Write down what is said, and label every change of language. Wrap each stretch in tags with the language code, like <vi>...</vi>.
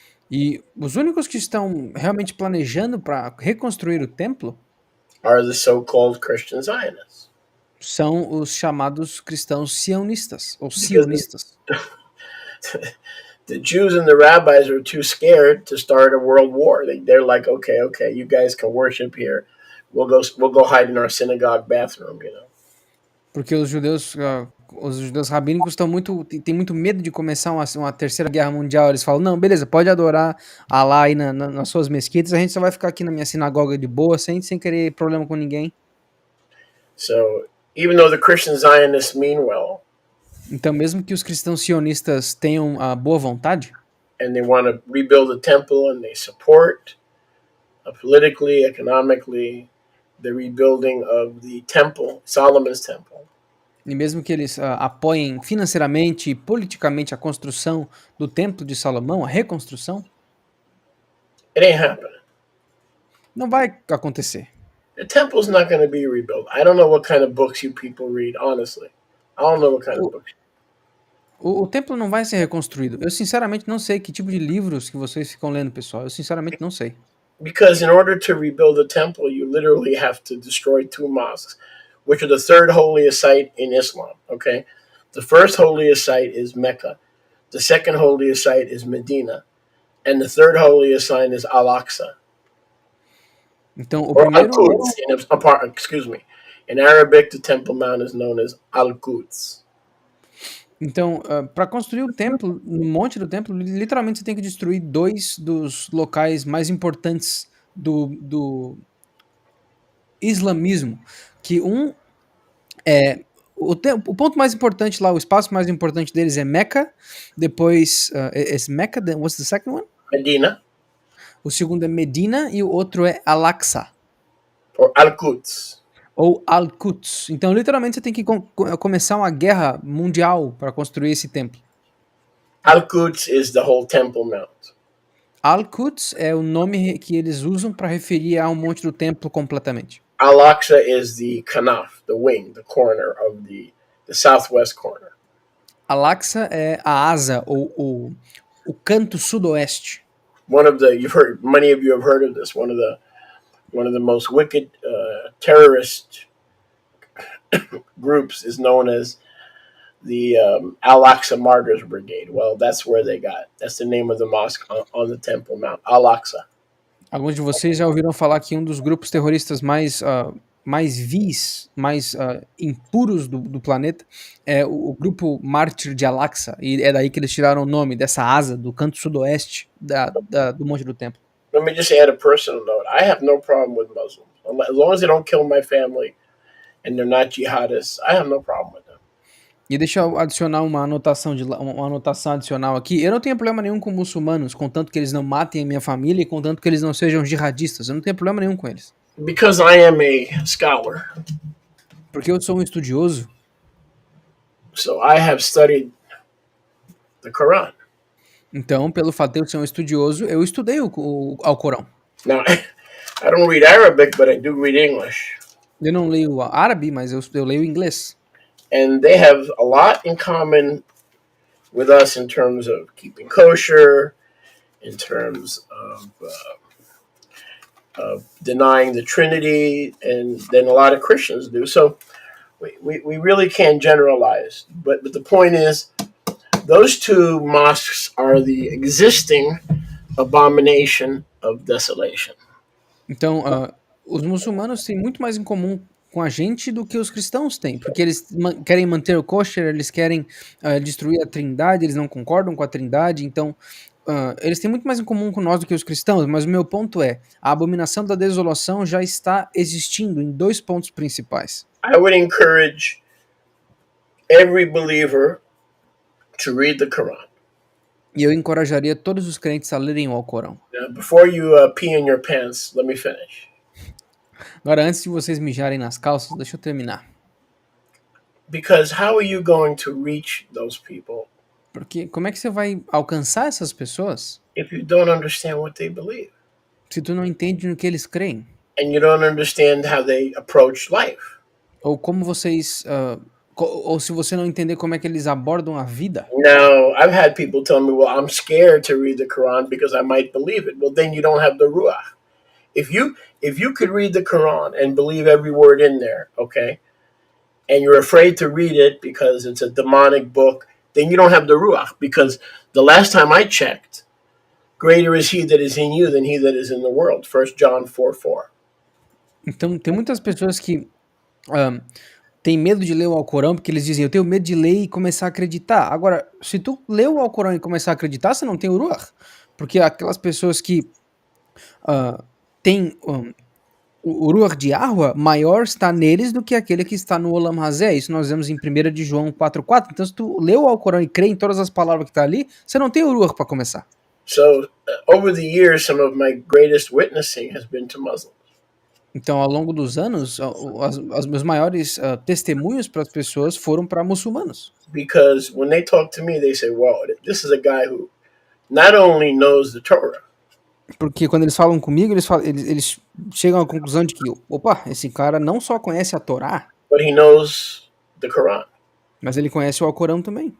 <pt>E os únicos que estão realmente planejando para reconstruir o templo</pt> <en>are the so-called Christian Zionists.</en> <pt>são os chamados cristãos sionistas, ou</pt> <en>Because</en> <pt>sionistas.</pt> <en>the Jews and the rabbis are too scared to start a world war. They're like, okay, you guys can worship here. We'll go hide in our synagogue bathroom, you know.</en> <pt>Porque os judeus rabínicos têm muito medo de começar uma terceira guerra mundial. Eles falam, não, beleza, pode adorar Alá aí nas suas mesquitas, a gente só vai ficar aqui na minha sinagoga de boa, sem querer problema com ninguém.</pt> <en>So even though the Christian Zionists mean well,</en> <pt>Então, mesmo que os cristãos sionistas tenham a boa vontade,</pt> <en>and they want to rebuild the temple and they support politically, economically, the rebuilding of the temple, Solomon's temple.</en> <pt>e mesmo que eles apoiem financeiramente e politicamente a construção do Templo de Salomão, a reconstrução,</pt> <en>It ain't happening.</en> <pt>não vai acontecer.</pt> <en>The temple's not going to be rebuilt. I don't know what kind of books you people read, honestly. I don't know what kind of books.</en> <pt>O templo não vai ser reconstruído. Eu sinceramente não sei que tipo de livros que vocês ficam lendo, pessoal. Eu sinceramente não sei.</pt> <en>Because in order to rebuild the temple, you literally have to destroy two mosques, which are the third holiest site in Islam, okay? The first holiest site is Mecca. The second holiest site is Medina. And the third holiest site is Al-Aqsa.</en> <pt>Então, o</pt> <en>Or</en> <pt>primeiro...</pt> <en>Al-Quds. Excuse me. In Arabic, the Temple Mount is known as Al-Quds.</en> <pt>Então, para construir o templo, no monte do templo, literalmente você tem que destruir dois dos locais mais importantes do islamismo. Que um é... O ponto mais importante lá, o espaço mais importante deles é Meca. Depois, Meca,</pt> <en>what's the second one? Medina.</en> <pt>O segundo é Medina e o outro é Al-Aqsa.</pt> <en>Or Al-Quds.</en> <pt>Ou Al-Quds. Então, literalmente, você tem que começar uma guerra mundial para construir esse templo.</pt> <en>Al-Quds is the whole Temple Mount.</en> <pt>Al-Quds é o nome que eles usam para referir ao monte do templo completamente.</pt> <en>Al-Aqsa is the kanaf, the wing, the corner of the southwest corner.</en> <pt>Al-Aqsa é a asa ou o canto sudoeste.</pt> <en>Many of you have heard of this. One of the most wicked terrorist groups is known as the Al-Aqsa Martyrs Brigade. Well, that's the name of the mosque on the Temple Mount, Al-Aqsa.</en> <pt>Alguns de vocês já ouviram falar que um dos grupos terroristas mais vis, mais impuros do planeta é o grupo Mártir de Al-Aqsa. E é daí que eles tiraram o nome dessa asa do canto sudoeste do Monte do Templo.</pt> <en>Let me just add a personal note. I have no problem with Muslims. As long as they don't kill my family and they're not jihadists, I have no problem with them.</en> <pt>E deixa eu adicionar uma anotação adicional aqui. Eu não tenho problema nenhum com muçulmanos, contanto que eles não matem a minha família e contanto que eles não sejam jihadistas. Eu não tenho problema nenhum com eles.</pt> <en>Because I am a scholar.</en> <pt>Porque eu sou um estudioso.</pt> <en>So I have studied the Quran.</en> <pt>Então, pelo fato de eu ser um estudioso, eu estudei o Alcorão.</pt> <en>Now, I don't read Arabic, but I do read English.</en> <pt>Eu não leio árabe, mas eu leio inglês.</pt> <en>And they have a lot in common with us in terms of keeping kosher, in terms of denying the Trinity, and then a lot of Christians do. So we really can't generalize. But the point is, those two mosques are the existing abomination of desolation.</en> <pt>Então, os muçulmanos têm muito mais em comum com a gente do que os cristãos têm, porque eles querem manter o kosher, eles querem destruir a trindade, eles não concordam com a trindade, então eles têm muito mais em comum com nós do que os cristãos, mas o meu ponto é, a abominação da desolação já está existindo em dois pontos principais.</pt> <en>I would encourage every believer to read the Quran.</en> <pt>E eu encorajaria todos os crentes a lerem o Alcorão.</pt> <en>Now, before you pee in your pants, let me finish.</en> <pt>Agora, antes de vocês mijarem nas calças, deixa eu terminar.</pt> <en>Because how are you going to reach those people</en> <pt>Porque como é que você vai alcançar essas pessoas</pt> <en>if you don't understand what they believe?</en> <pt>se tu não entende no que eles creem?</pt> <en>And you don't understand how they approach life?</en> <pt>Ou como vocês... ou se você não entender como é que eles abordam a vida.</pt> <en>Now, I've had people tell me, well, I'm scared to read the Quran because I might believe it. Well, then you don't have the Ruach. If you could read the Quran and believe every word in there, okay, and you're afraid to read it because it's a demonic book, then you don't have the Ruach. Because the last time I checked, greater is he that is in you than he that is in the world. 1 John 4:4.</en> <pt>Então, tem muitas pessoas que têm medo de ler o Alcorão porque eles dizem, eu tenho medo de ler e começar a acreditar. Agora, se tu ler o Alcorão e começar a acreditar, você não tem o Ruach. Porque aquelas pessoas que têm o Ruach de Arwa, maior está neles do que aquele que está no Olam Hazé. Isso nós vemos em 1 de João 4:4. Então, se tu lê o Alcorão e crê em todas as palavras que está ali, você não tem o Ruach para começar.</pt> <en>So, over the years, some of my greatest witnessing has been to Muslims.</en> <pt>Então, ao longo dos anos, os meus maiores testemunhos para as pessoas foram para muçulmanos.</pt> <en>Because when they talk to me, they say, "Wow, this is a guy who not only knows the Torah."</en> <pt>Porque quando eles falam comigo, eles chegam à conclusão de que, opa, esse cara não só conhece a Torá,</pt> <en>but he knows the Quran.</en> <pt>mas ele conhece o Alcorão também.</pt>